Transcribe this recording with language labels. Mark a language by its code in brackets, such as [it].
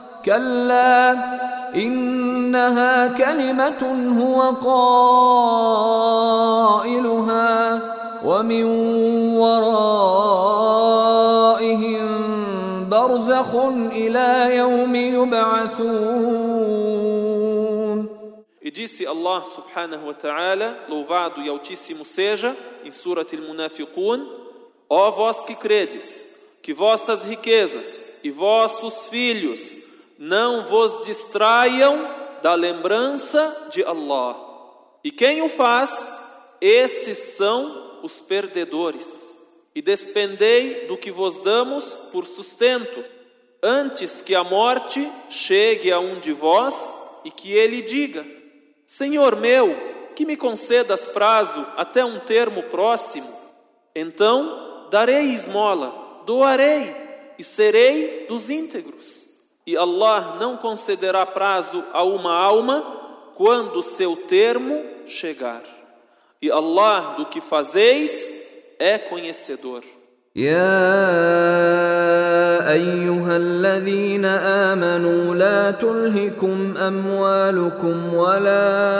[ar] كلا إنها كلمة هو قائلها ومن ورائهم برزخ إلى يوم يبعثون. [pt] E disse Allah subhanahu wa ta'ala, louvado e altíssimo seja, em Surat al-Munafiqun, ó vós que credes, que vossas riquezas e vossos filhos não vos distraiam da lembrança de Allah. E quem o faz, esses são os perdedores. E despendei do que vos damos por sustento, antes que a morte chegue a um de vós e que ele diga: Senhor meu, que me concedas prazo até um termo próximo, então darei esmola, doarei e serei dos íntegros. E Allah não concederá prazo a uma alma quando seu termo chegar. E Allah do que fazeis é conhecedor. [ar] يا أيها الذين آمنوا لا تلهكم أموالكم ولا